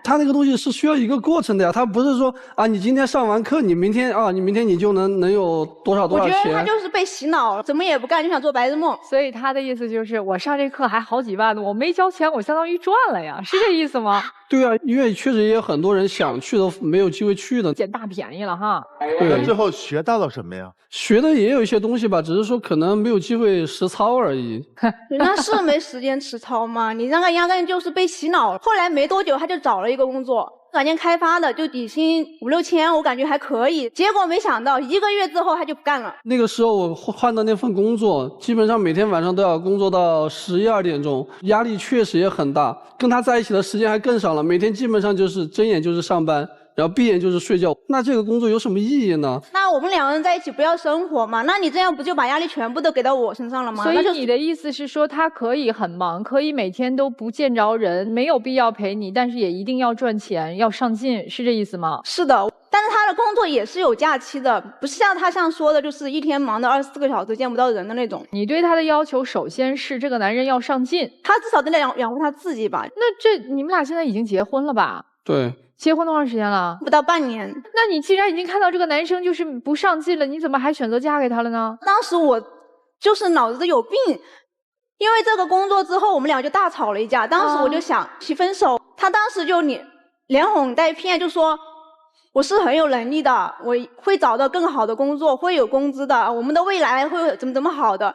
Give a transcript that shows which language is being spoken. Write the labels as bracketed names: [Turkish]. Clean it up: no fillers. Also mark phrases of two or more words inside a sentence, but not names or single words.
[Chinese] 他那個東西是需要一個過程的呀，他不是說啊，你今天上完課，你明天你就能有多少錢。我覺得他就是被洗腦了，怎麼也不幹就想做白日夢。所以他的意思就是，我上这課還好幾萬呢，我沒交錢，我相當於賺了呀，是這意思嗎？對啊，因為確實也有很多人想去都沒有機會去的，撿大便宜了哈。那最後學到了什麼呀？學的也有一些東西吧，只是說可能沒有機會實操而已。人家是沒時間實操嗎？你那個壓根就是被洗腦了。後來沒多久他就找了一個工作，軟件開發的，就底薪5、6千，我感覺還可以。結果沒想到1個月之後他就不幹了。那個時候我換的那份工作，基本上每天晚上都要工作到11、2點鐘，壓力確實也很大。跟他在一起的時間還更少了，每天基本上就是睜眼就是上班，然後閉眼就是睡覺。那這個工作有什麼意義呢？那我們2個人在一起不要生活嗎？那你這樣不就把壓力全部都給到我身上了嗎？所以你的意思是說，他可以很忙，可以每天都不見着人，沒有必要陪你，但是也一定要賺錢，要上進，是這意思嗎？是的，但是他的工作也是有假期的，不是像他說的，就是一天忙的24個小時見不到人的那種。你對他的要求，首先是這個男人要上進，他至少得養活他自己吧？那你們倆現在已經結婚了吧？對。結婚多長時間了？不到半年。那你既然已經看到這個男生就是不上進了，你怎麼還選擇嫁給他了呢？當時我就是腦子有病，因為這個工作之後我們倆就大吵了一架。當時我就想提分手，他當時就連哄帶騙，就說我是很有能力的，我會找到更好的工作，會有工資的，我們的未來會怎麼好的。